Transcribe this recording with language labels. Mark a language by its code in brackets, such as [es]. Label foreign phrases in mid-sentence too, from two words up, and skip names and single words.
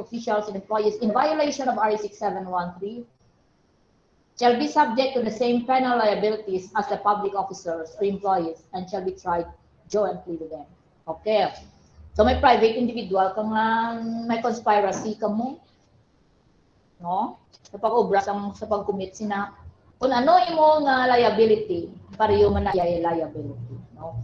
[en] officials and employees in violation of RA 6713 shall be subject to the same penal liabilities as the public officers or employees and shall be tried jointly with them. Okay. [hil] So may private individual kang may conspiracy ka mo, no? Sa pag-obra sa pag-commit sina kung ano imo nga liability, pareho man na liability, no?